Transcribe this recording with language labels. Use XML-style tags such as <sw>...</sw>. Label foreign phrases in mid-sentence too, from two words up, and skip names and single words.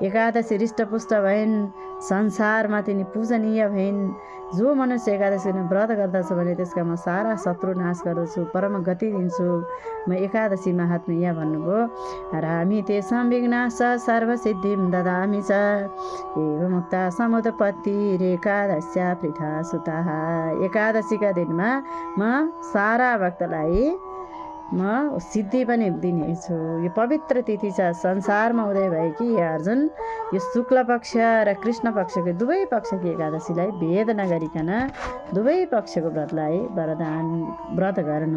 <ne>एकादशी हृष्टपुष्ट भइन्, संसारमा तिनी पूजनीय भइन्। जो मनुष्य एकादशी व्रत गर्दछ भने त्यसका म सारा शत्रु नाश गर्दछु, परम गति दिन्छु। म एकादशी महात्म्य यहाँ भन्नुभयो,</ne> <sa>रामी तेषां विघ्नाश्च सर्वसिद्धिं ददामि च एवं मुक्ता समुत्पत्तिरेकादश्या पृथा सुताः।</sa> <ne>एकादशीका दिनमा म सारा भक्तलाई म सिद्धि पनि दिनेछु। यो पवित्र तिथि छ, संसारमा उदय भएकी अर्जुन यो शुक्ल पक्ष र कृष्ण पक्षको दुवै पक्षकी एकादशीलाई भेद नगरिकन दुवै पक्षको व्रतलाई व्रत गर्नु।</ne>